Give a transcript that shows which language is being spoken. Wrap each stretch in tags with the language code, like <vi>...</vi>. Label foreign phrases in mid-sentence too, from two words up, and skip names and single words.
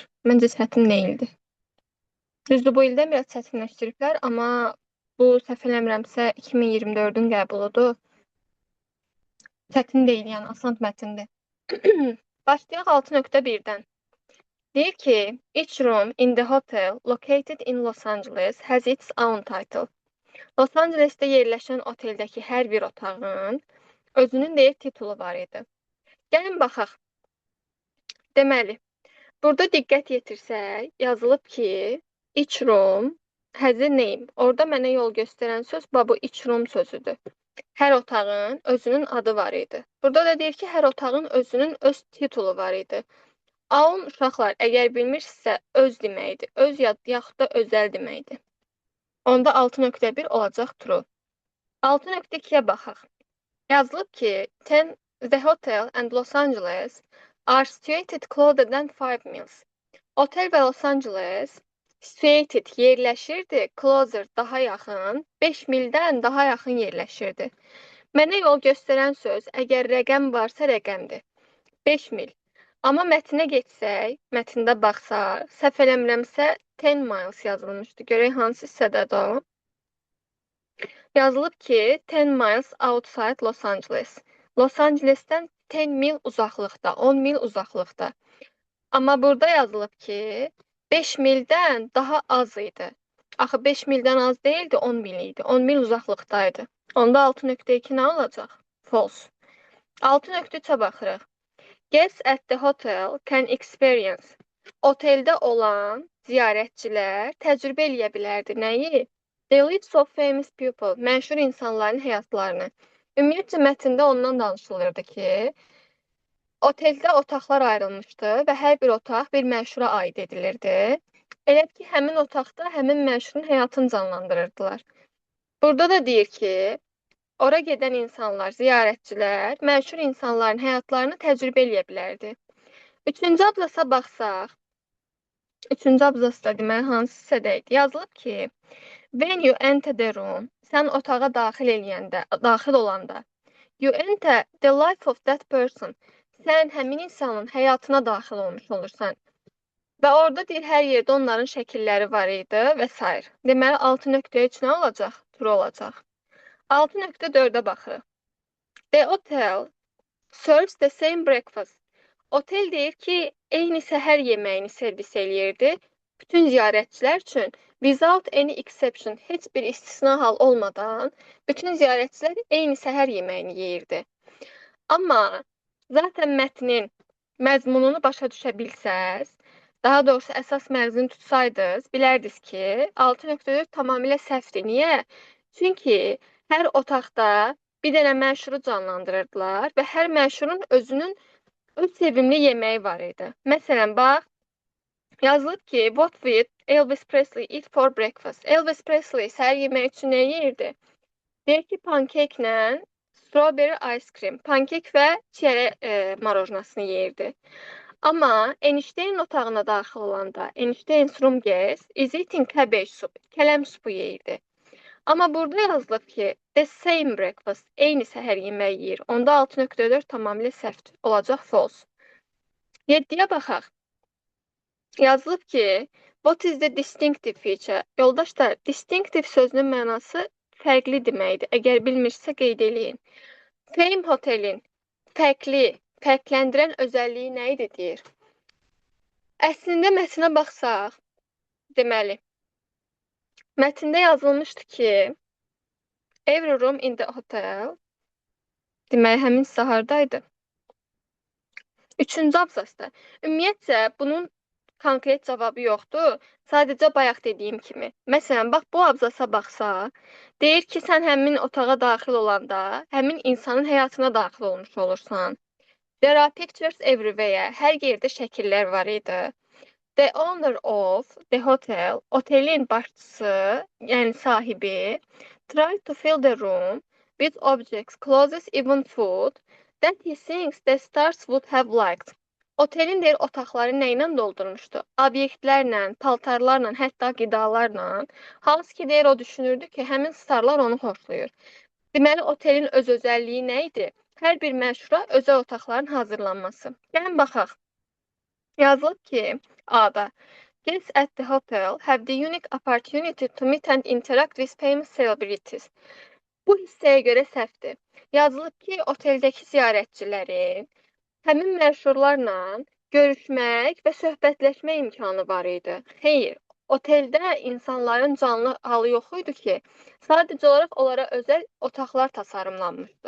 <az>Məncə çətin deyildi. Düzdür, bu ildə biraz çətinləşdiriblər, amma bu səhv eləmirəmsə 2024-ün qəbuludur. Çətin deyil, yəni asan mətndir. Başlayaq 6.1-dən. Deyir ki,</az> <en>each room in the hotel located in Los Angeles has its own title.</en> <az>Los Angelesdə yerləşən oteldəki hər bir otağın özünün deyir titulu var idi. Gəlin baxaq. Deməli, burada diqqət yetirsək, yazılıb ki,</az> <en>each room has a name.</en> <az>Orada mənə yol göstərən söz bu</az> <en>each room</en> <az>sözüdür. Hər otağın özünün adı var idi. Burada da deyir ki, hər otağın özünün öz titulu var idi. Own uşaqlar, əgər bilmirsinizsə, öz deməkdir. Öz yaxud da özəl deməkdir. Onda 6.1 olacaq true. 6.2-yə baxaq. Yazılıb ki,</az> <en>the hotel and Los Angeles are situated closer than 5 miles.</en> <az>Otel və Los Angeles situated yerləşirdi, closer daha yaxın, 5 mildən daha yaxın yerləşirdi. Mənə yol göstərən söz, əgər rəqəm varsa rəqəmdir. 5 mil. Amma mətnə geçsək, mətndə baxsaq, səhv eləmirəmsə 10 miles yazılmışdı. Görək hansı hissədədir o? Yazılıb ki,</az> <en>10 miles outside Los Angeles.</en> <az>Los Angeles'dən 10 mil uzaqlıqda, 10 mil uzaqlıqda. Amma burada yazılıb ki, 5 mildən daha az idi. Axı 5 mildən az deyildi, 10 mil idi. 10 mil uzaqlıqdaydı. Onda 6.2 nə olacaq? False. 6.3-ə baxırıq.</az> <en>Guests at the hotel can experience.</en> <az>Oteldə olan ziyarətçilər təcrübə eləyə bilərdi. Nəyi?</az> <en>The lives of famous people.</en> <az>Məşhur insanların həyatlarını. Ümumiyyətcə, mətndə ondan danışılırdı ki, oteldə otaqlar ayrılmışdı və hər bir otaq bir məşhura aid edilirdi. Elə ki, həmin otaqda həmin məşhurun həyatını canlandırırdılar. Burada da deyir ki, ora gedən insanlar, ziyarətçilər, məşhur insanların həyatlarını təcrübə eləyə bilərdi. Üçüncü ablasa baxsaq, üçüncü ablasda deməli hansı hissədəydi? Yazılıb ki,</az> <en>when you enter the room,</en> <az>sən otağa daxil olanda,</az> <en>you enter the life of that person,</en> <az>sən həmin insanın həyatına daxil olmuş olursan. Və orada deyir, hər yerdə onların şəkilləri var idi və s. Deməli, 6.3 nə olacaq? True olacaq. 6.4-ə baxırıq.</az> <en>The hotel serves the same breakfast.</en> <az>Otel deyir ki, eyni səhər yeməyini servis eləyirdi bütün ziyarətçilər üçün.</az> <en>Without any exception,</en> <az>heç bir istisna hal olmadan bütün ziyarətçilər eyni səhər yeməyini yeyirdi. Amma zaten mətnin məzmununu başa düşə bilsəz, daha doğrusu əsas məzmun tutsaydınız, bilərdiniz ki, 6.4 tamamilə səhvdir. Niyə? Çünki hər otaqda bir dənə məşhuru canlandırırdılar və hər məşhurun özünün öz sevimli yeməyi var idi. Məsələn, bax, yazılıb ki,</az> <en>what would Elvis Presley eat for breakfast?</en> <az>Elvis Presley səhər yemək üçün nə yeyirdi? Deyir ki, pankeklə</az> <en>strawberry ice cream,</en> <az>pankek və çiyələk marojnasını yeyirdi. Amma Einstein otağına daxil olanda,</az> <en>Einstein's room guest is eating cabbage soup,</en> <az>kələm supu yeyirdi. Amma burada yazılıb ki,</az> <en>the same breakfast,</en> <az>eyni səhər yemək yeyir. Onda 6.4 tamamilə səhvdir. Olacaq false. 7-yə baxaq. Yazılıb ki,</az> <en>what is the distinctive feature?</en> <az>Yoldaşlar, distinctive sözünün mənası fərqli deməkdir. Əgər bilmirsə qeyd eləyin. Fame hotelin fərqləndirən özəlliyi nə idi deyir? Əslində mətnə baxsaq, deməli, mətndə yazılmışdı ki,</az> <en>every room in the hotel,</en> <az>deməli, həmin sahardaydı. Üçüncü abzasda. Ümumiyyətcə, bunun konkret cavabı yoxdur. Sadəcə bayaq dediyim kimi. Məsələn, bax, bu abzasa baxsa, deyir ki, sən həmin otağa daxil olanda, həmin insanın həyatına daxil olmuş olursan.</az> <en>There are pictures everywhere.</en> <az>Hər yerdə şəkillər var idi.</az> <en>The owner of the hotel,</en> <az>otelin başçısı, yəni sahibi,</az> <en>tried to fill the room with objects, clothes, even food that he thinks the stars would have liked.</en> <az>Otelin deyir otaqları nə ilə doldurmuşdu? Obyektlərlə, paltarlarla, hətta qidalarla. Hansı ki deyir o düşünürdü ki, həmin starlar onu xoşlayır. Deməli, otelin öz özəlliyi nə idi? Hər bir məşhura özəl otaqların hazırlanması. Gəlin baxaq. Yazılıb ki, A-da</az> <en>guests at the hotel have the unique opportunity to meet and interact with famous celebrities.</en> <az>Bu hissəyə görə səhvdir. Yazılıb ki, oteldəki ziyarətçilərin həmin məşhurlarla görüşmək və söhbətləşmək imkanı var idi. Xeyr, oteldə insanların canlı halı yox idi ki, sadəcə olaraq onlara özəl otaqlar tasarımlanmışdı.</az>